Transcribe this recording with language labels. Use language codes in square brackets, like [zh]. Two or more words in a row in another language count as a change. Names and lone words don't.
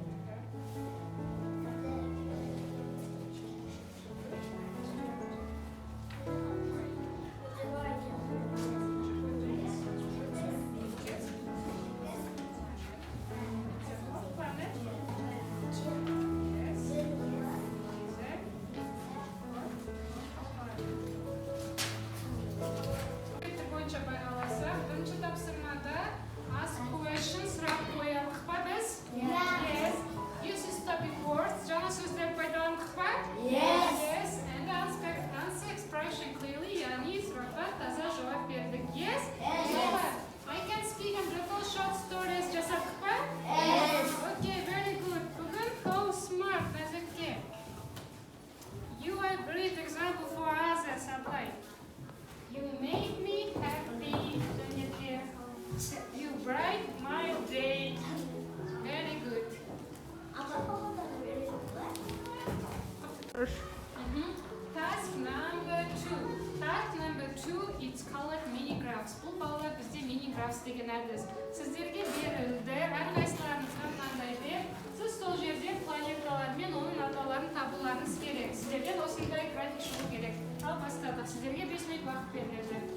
[en] It's a hot planet. Yes. [uz] Bitta bo'yicha baholasa, birinchi topshirmada [en] ask question [uz] so'rab qo'yamiz biz. [en] Yes. Use stopping words. [kk] Жаңа сөздер пайдаландық па? [en] Yes. And answer expression clearly. [kk] Яғни сұраққа таза жауап бердік. [en] Yes. I can speak and little short stories. [kk] Жасадық па? [en] Okay, very good. Бүгін how smart назерке. You are a great example for others, Ablay. You make me happy. You bright my day. Very good. Task number 2. Task number 2, it's called mini graphs. [kk] Бұл балалар бізде [en] mini graphs [kk] деген әдіс. Сіздерге берілді, әрқайсыларыңыз қандай деп, сіз сол жерде планеталар мен оның атауларын табуларыңыз керек. Сіздерден осындай график шығу керек. Ал бастадық. Сіздерге 5 минут уақыт беріледі.